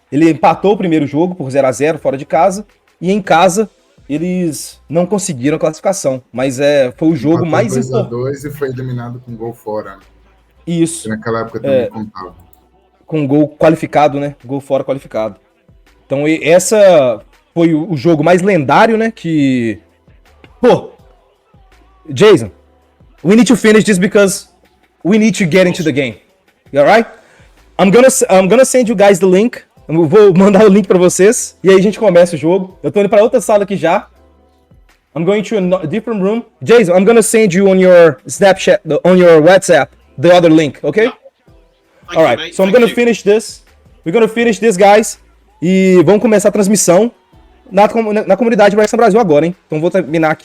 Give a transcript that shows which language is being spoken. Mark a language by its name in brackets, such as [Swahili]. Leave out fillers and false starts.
[Portuguese] Ele empatou o primeiro jogo por 0-0 fora de casa. E em casa, eles não conseguiram a classificação. Mas foi o jogo mais importante. 2-2 e foi eliminado com gol fora. Isso. Que naquela época também contava. Com gol qualificado, né? Gol fora qualificado. Então essa foi o jogo mais lendário, né? Que... Pô! [English] Jason, we need to finish this because we need to get into the game. You alright? I'm gonna send you guys the link. [Portuguese] Eu vou mandar o link pra vocês. E aí a gente começa o jogo. Eu tô indo pra outra sala aqui já. [English] I'm going to a different room. Jason, I'm gonna send you on your Snapchat, on your WhatsApp, the other link, okay? Alright, so I'm gonna finish this. We're gonna finish this, guys. [Portuguese] E vamos começar a transmissão na comunidade Wrexham Brasil agora, hein? Então vou terminar aqui.